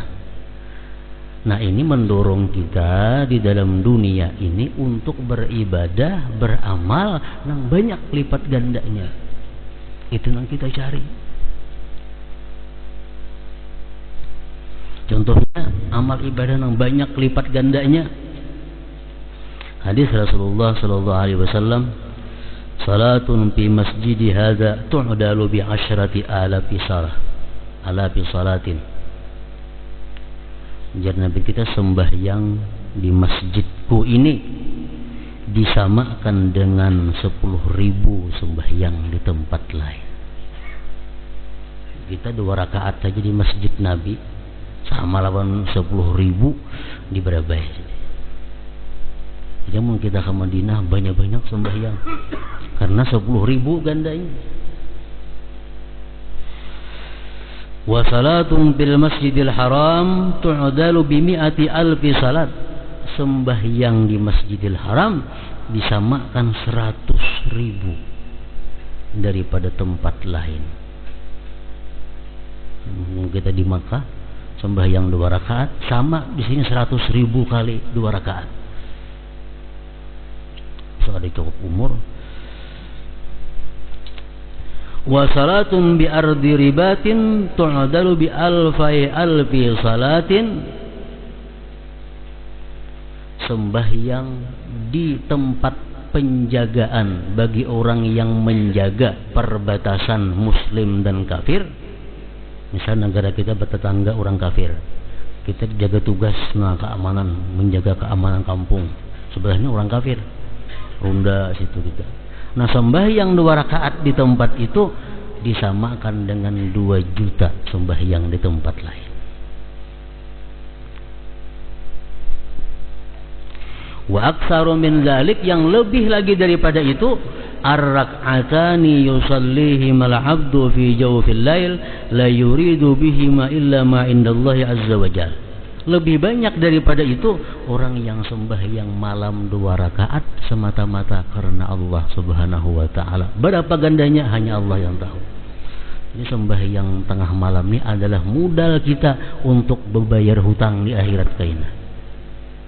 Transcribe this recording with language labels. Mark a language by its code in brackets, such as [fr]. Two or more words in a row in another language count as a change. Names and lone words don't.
[id] Nah, ini mendorong kita di dalam dunia ini untuk beribadah, beramal yang banyak lipat gandanya. Itu yang kita cari. Contohnya amal ibadah yang banyak lipat gandanya. [ar] حديث رسول الله صلى الله عليه وسلم، صلاة في مسجدي هذا تعدل ب 10,000 صلاة. [id] Jadi Nabi kita sembahyang di masjidku ini disamakan dengan 10.000 sembahyang di tempat lain. Kita 2 rakaat saja di masjid Nabi sama lawan 10.000 di Barabai. Jadi mau kita ke Madinah banyak-banyak sembahyang karena 10.000 gandanya. [ar] وصلاة بالمسجد الحرام تعدل ب 100,000 صلاة. [id] Sembahyang di Masjidil Haram disamakan 100.000 daripada tempat lain. Kita di Makkah sembahyang 2 rakaat, sama di sini 100.000 kali 2 rakaat. So ada cukup umur. [ar] وصلاة بأرض رباط تعدل بألف صلاة. [id] Sembahyang di tempat penjagaan bagi orang yang menjaga perbatasan muslim dan kafir. Misal negara kita bertetangga orang kafir, kita jaga tugas keamanan, menjaga keamanan kampung, sebelahnya orang kafir, ronda situ kita. Nah, sembahyang 2 rakaat di tempat itu disamakan dengan 2 juta sembahyang di tempat lain. [ar] وأكثر من ذلك, [id] yang lebih lagi daripada itu, [ar] الركعتان يصليهما العبد في جوف الليل لا يريد بهما إلا ما عند الله عز وجل. [id] Lebih banyak daripada itu orang yang sembahyang malam 2 rakaat semata-mata karena Allah Subhanahu wa taala. Berapa gandanya hanya Allah yang tahu. Ini sembahyang tengah malam ini adalah modal kita untuk membayar hutang di akhirat kaina.